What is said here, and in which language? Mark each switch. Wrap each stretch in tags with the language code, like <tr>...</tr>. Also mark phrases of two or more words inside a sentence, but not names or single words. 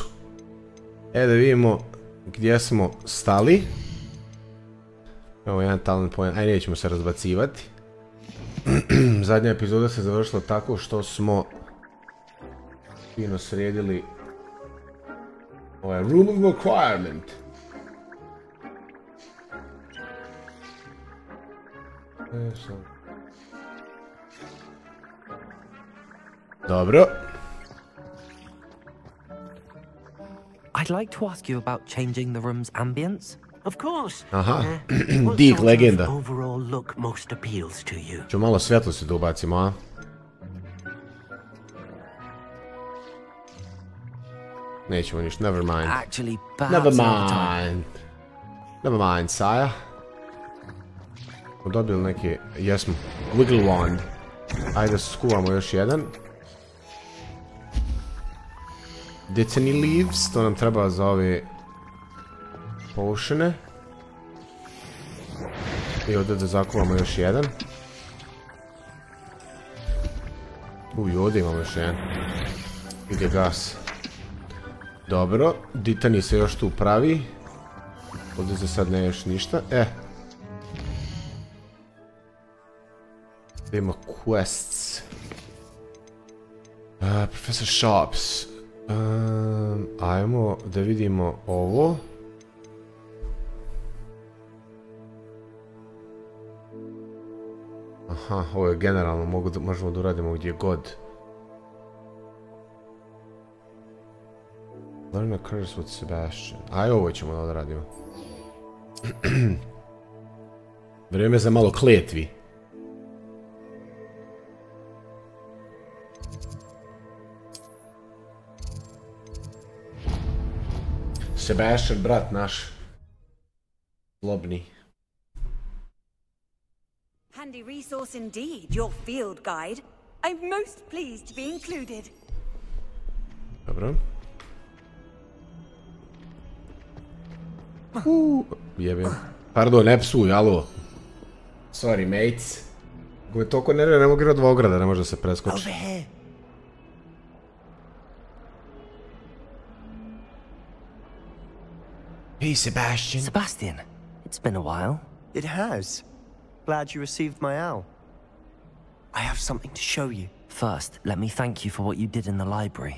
<bs>Da vidimo gdje smo stali. Evo jedan talent point, aj nećemo se razbacivati. Zadnja epizoda se završila tako što smo fino sredili ovaj</bs> <en>room of requirement.</en> <bs>Dobro.</bs> <en>I'd like to ask you about changing the room's ambience. Of course. Aha, What dik sort</en> <bs>legenda.</bs> <en>of overall look most appeals to you?</en> <bs>Ću malo svjetlosti da ubacimo, a? Nećemo ništa,</bs> <en>never mind. Actually, perhaps Never another time. mind. Never mind, Saja.</en> <bs>Smo dobili neke, jesmo,</bs> <en>wiggle wand.</en> <bs>Ajde skuvamo još jedan.</bs> <en>Destiny leaves,</en> <bs>to nam treba za ove potione. I ovdje da zakuvamo još jedan. Uj, ovdje imamo još jedan. Ide gas. Dobro, Ditani se još tu pravi. Ovdje za sad ne još ništa. Idemo quests.</bs> <en>Professor Shops.</en> <bs>Ajmo da vidimo ovo. Aha, ovo je generalno, možemo da uradimo gdje god.</bs> <en>Learn a curse with Sebastian.</en> <bs>Aj, ovo ćemo da odradimo. Vrijeme za malo kletvi. Sebastian, brat naš. Zlobni.</bs> <en>Handy resource indeed, your field guide. I'm most pleased to be included.</en> <bs>Dobro. Jebim. Pardon, ne psuj, alo.</bs> <en>Sorry, mates.</en> <bs>Ako me toliko nervira, ne mogu igrati dva ograda, ne može da se preskoči.</bs> <en>Over here. Hey, Sebastian. Sebastian, it's been a while. It has. Glad you received my owl. I have something to show you. First, let me thank you for what you did in the library.</en>